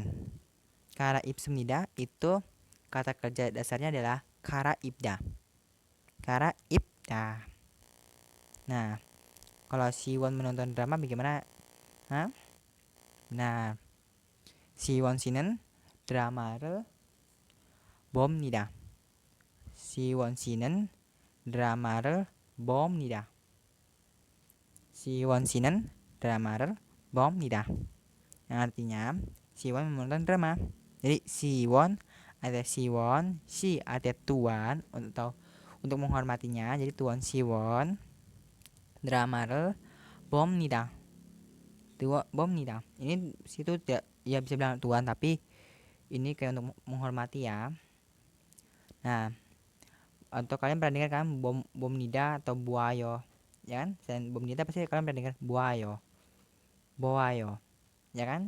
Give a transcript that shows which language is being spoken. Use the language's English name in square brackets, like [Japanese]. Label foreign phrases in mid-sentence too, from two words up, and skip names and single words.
[Indonesian] 갈아입습니다 itu kata kerja dasarnya adalah 갈아입다. [Korean] 갈아입다. [Indonesian] Nah, kalau Siwon menonton drama bagaimana? [Korean] Hah? Nah, Siwon 씨는 드라마를 봅니다. 시원 씨는 드라마를 봅니다. 시원 씨는 drama를 봅니다. [Indonesian] Yang artinya Siwon menonton drama. Jadi Siwon ada Siwon, si ada tuan untuk menghormatinya. Jadi tuan Siwon [Korean] drama를 봅니다. 봅니다. [Indonesian] Ini situ tidak ya bisa bilang tuan tapi ini kayak untuk menghormati ya. Nah, atau kalian pernah dengar kan 봅니다 atau buayo, ya kan? Selain 봅니다 pasti kalian pernah dengar buayo, boayo, ya kan?